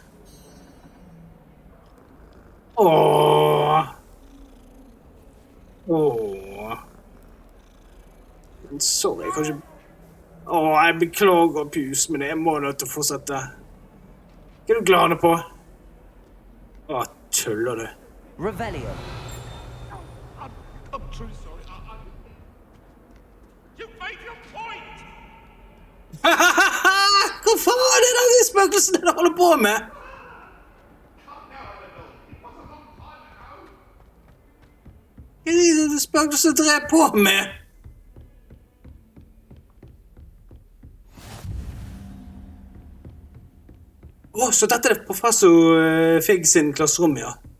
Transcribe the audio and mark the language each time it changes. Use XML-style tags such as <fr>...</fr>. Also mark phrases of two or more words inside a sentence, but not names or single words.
<no>Sorry, jeg kan ikke... jeg beklager pus, men jeg må nødt til å fortsette. Hva er du glad på? Tuller du? Revelio.</no> <en>I'm truly sorry. You've made your point!</en> <no>Hva faen er det de spøkelsene dere holder på med? Hva er det de spøkelsene dere er på med? Så dette er professor Figg sin klasserom, ja.</no>